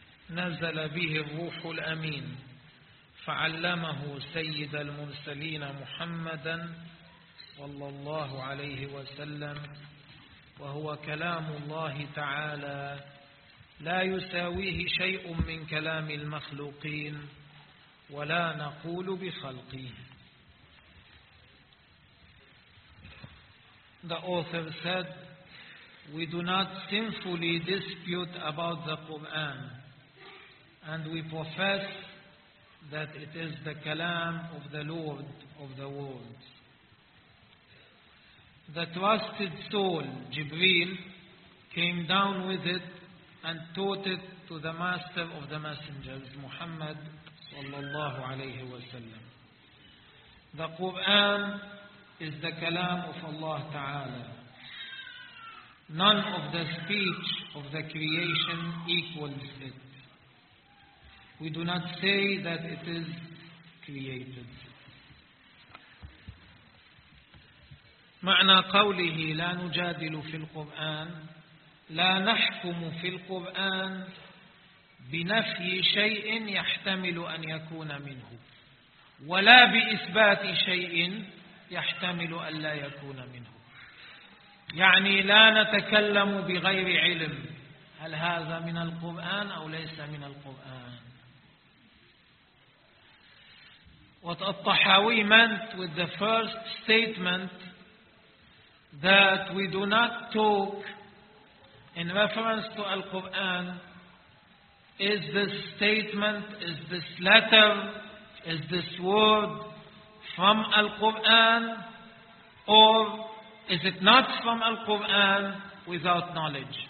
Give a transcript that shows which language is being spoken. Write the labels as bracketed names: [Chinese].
[Arabic] نزل به الروح الأمين فعلمه سيد المرسلين محمدا صلى الله عليه وسلم وهو كلام الله تعالى لا يساويه شيء من كلام المخلوقين ولا نقول بخلقه. [English] The author said, we do not sinfully dispute about the Quran, and we profess that it is the Kalam of the Lord of the worlds. The trusted soul, Jibreel, came down with it and taught it to the master of the messengers, Muhammad [Arabic] sallallahu alayhi wa sallam. [English] The Quran is the Kalam of Allah Ta'ala. None of the speech of the creation equals it. We do not say that it is created. [Arabic] معنى قوله لا نجادل في القرآن لا نحكم في القرآن بنفي شيء يحتمل أن يكون منه ولا بإثبات شيء يحتمل أن لا يكون منه. يعني لا نتكلم بغير علم هل هذا من القرآن أو ليس من القرآن. [English] What al-Tahawi meant with the first statement that we do not talk in reference to al-Quran is this statement, is this letter, is this word from al-Quran or is it not from al-Quran without knowledge?